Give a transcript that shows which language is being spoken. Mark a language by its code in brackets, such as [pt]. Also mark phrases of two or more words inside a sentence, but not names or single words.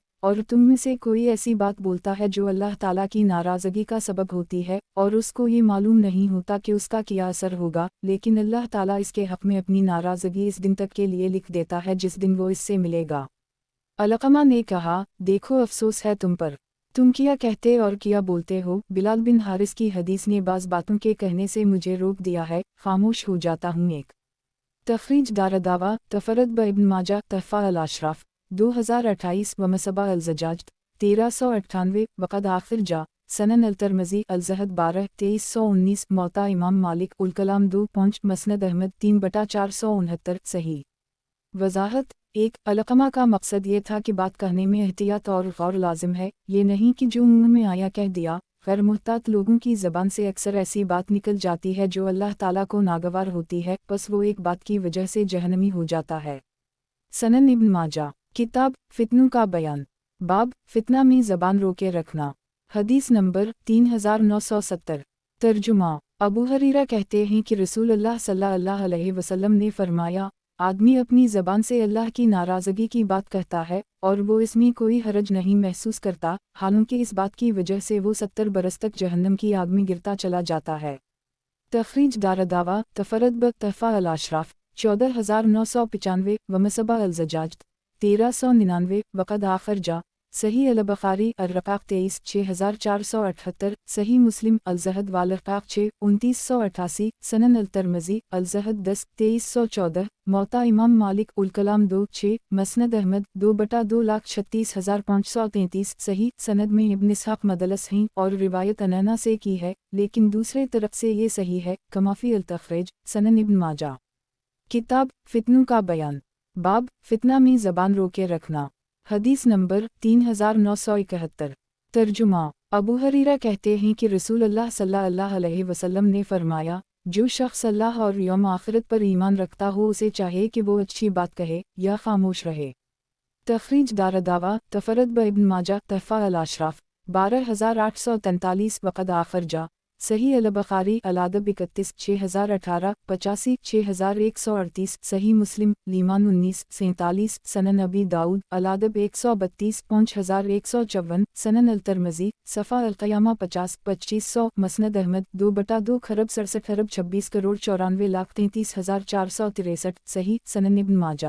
[ur] اور تم میں سے کوئی ایسی بات بولتا ہے جو اللہ تعالیٰ کی ناراضگی کا سبب ہوتی ہے اور اس کو یہ معلوم نہیں ہوتا کہ اس کا کیا اثر ہوگا، لیکن اللہ تعالیٰ اس کے حق میں اپنی ناراضگی اس دن تک کے لیے لکھ دیتا ہے جس دن وہ اس سے ملے گا. علقمہ نے کہا، دیکھو افسوس ہے تم پر، تم کیا کہتے اور کیا بولتے ہو. بلال بن حارث کی حدیث نے بعض باتوں کے کہنے سے مجھے روک دیا ہے، خاموش ہو جاتا ہوں. [ar] ایک تخریج دار الدعوة تفرد به ابن ماجه، تحفة الأشراف 2028، ومصباح الزجاجة 1398، وقد أخرجه سنن الترمذي الزهد 12 2319، موطأ الإمام مالك الكلام 2 پہنچ مسند أحمد 3/469، صحيح. [ur] وضاحت. ایک، علقمہ کا مقصد یہ تھا کہ بات کہنے میں احتیاط اور غور لازم ہے، یہ نہیں کہ جو منہ میں آیا کہہ دیا. غیر محتاط لوگوں کی زبان سے اکثر ایسی بات نکل جاتی ہے جو اللہ تعالیٰ کو ناگوار ہوتی ہے، بس وہ ایک بات کی وجہ سے جہنمی ہو جاتا ہے. سنن ابن ماجہ۔ کتاب فتنوں کا بیان. باب فتنہ میں زبان روکے رکھنا. حدیث نمبر 3970۔ ترجمہ. ابو ہریرہ کہتے ہیں کہ رسول اللہ [ar] صلى الله عليه وسلم [ur] نے فرمایا، آدمی اپنی زبان سے اللہ کی ناراضگی کی بات کہتا ہے اور وہ اس میں کوئی حرج نہیں محسوس کرتا، حالانکہ اس بات کی وجہ سے وہ 70 برس تک جہنم کی آگ میں گرتا چلا جاتا ہے. [ar] تخريج دار الدعوة تفرد به تحفة الأشراف 14995 ومصباح الزجاجة 1399 وقد أخرجه صحيح البخاري الرقاق 23 6478 صحيح مسلم الزهد والرقاق 6 2988 سنن الترمذي الزهد 10 2314 موطأ الإمام مالك الكلام 2 6 مسند أحمد [ur] 2/2,36,533 صحیح سند میں ابن اسحاق مدلس ہیں اور روایت عنعنہ سے کی ہے، لیکن دوسرے طرف سے یہ صحیح ہے. [ar] كما في التخريج سنن ابن ماجه. [ur] کتاب فتنوں کا بیان. باب فتنہ میں زبان روکے رکھنا. حدیث نمبر 3971۔ ترجمہ. ابو ہریرہ کہتے ہیں کہ رسول اللہ [ar] صلى الله عليه وسلم [ur] نے فرمایا، جو شخص اللہ اور یوم آخرت پر ایمان رکھتا ہو اسے چاہیے کہ وہ اچھی بات کہے یا خاموش رہے. [ar] تخريج دار الدعوة تفرد به ابن ماجه تحفة الأشراف 12843 وقد أخرجه صحيح البخاري الأدب 31 6018 85 6138 صحيح مسلم الإيمان 19 47 سنن أبي داود الأدب 132 5154 سنن الترمذي صفة القيامة 50 2500 مسند أحمد 2/2 کھرب 67 ارب 26 کروڑ 94,33,463 صحيح سنن ابن ماجه.